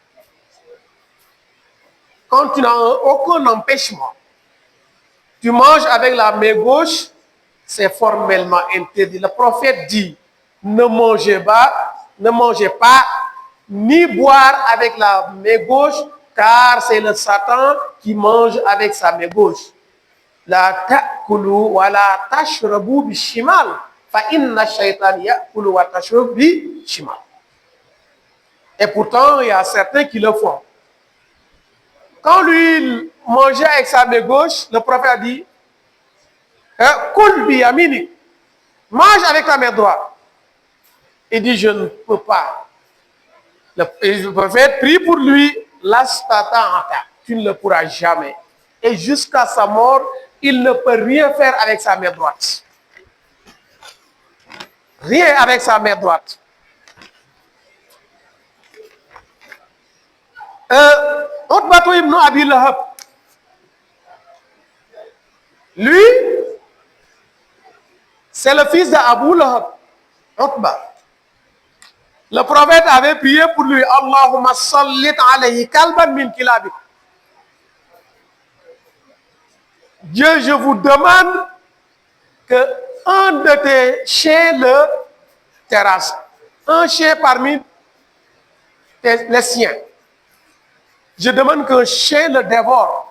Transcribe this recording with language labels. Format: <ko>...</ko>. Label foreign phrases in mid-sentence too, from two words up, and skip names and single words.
<fr>Quand tu n'as aucun empêchement, tu manges avec la main gauche, c'est formellement interdit. Le prophète dit, ne mangez pas, ni boire avec la main gauche, car c'est le Satan qui mange avec sa main gauche.</fr> <ar>لا تأكلوا ولا تشربوا بالشمال فإن الشيطان يأكل وتشرب بالشمال.</ar> <fr>Et pourtant, il y a certains qui le font. Quand lui mangeait avec sa main gauche, le prophète a dit,</fr> <ar>كل بيميني,</ar> <fr>mange avec la main droite. Il dit, je ne peux pas. Le prophète prie pour lui, tu ne le pourras jamais. Et jusqu'à sa mort, il ne peut rien faire avec sa main droite. Rien avec sa main droite. Utbatu ibn Abi Lahab. Lui, c'est le fils d'Abu Lahab. Utba. Le prophète avait prié pour lui.</fr> <ar>اللهم سلط عليه كلبا من كلابك.</ar> <fr>Dieu, je vous demande que un de tes chiens le terrasse. Un chien parmi les siens. Je demande qu'un chien le dévore.</fr>